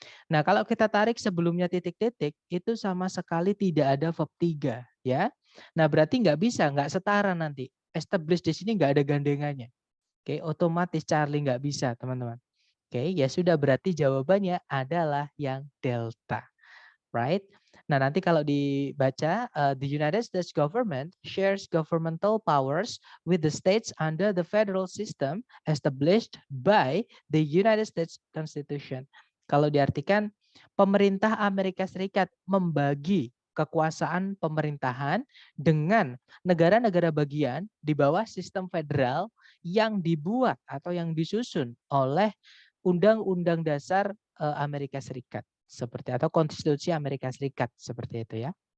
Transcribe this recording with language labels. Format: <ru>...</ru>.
<id>Nah, kalau kita tarik sebelumnya titik-titik, itu sama sekali tidak ada verb 3. Ya. Nah, berarti nggak bisa, nggak setara nanti. Establish di sini nggak ada gandengannya. Oke, otomatis Charlie nggak bisa, teman-teman. Oke, ya sudah berarti jawabannya adalah yang delta.</id> <en>Right?</en> <id>Nah, nanti kalau dibaca,</id> <en>the United States government shares governmental powers with the states under the federal system established by the United States Constitution.</en> <id>Kalau diartikan, pemerintah Amerika Serikat membagi kekuasaan pemerintahan dengan negara-negara bagian di bawah sistem federal yang dibuat atau yang disusun oleh Undang-Undang Dasar Amerika Serikat seperti atau Konstitusi Amerika Serikat seperti itu ya.</id>